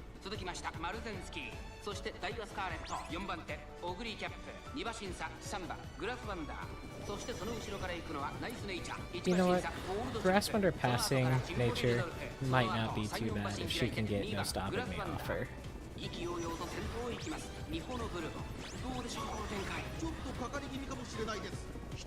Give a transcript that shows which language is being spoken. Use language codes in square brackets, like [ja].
[ja] 続きましたマルゼンスキー、そしてダイワスカーレット4番手オグリーキャップ2馬審査3番グラスワンダー、そしてその後ろから行くのはナイスネイチャー。 [en] You know what? Grass Wonder passing nature might not be too bad if she can get no stopping me off her. [ja] 意気揚々と先頭を行きます日本のブルボン。どうでしょうこの展開。ちょっとかかり気味かもしれないです。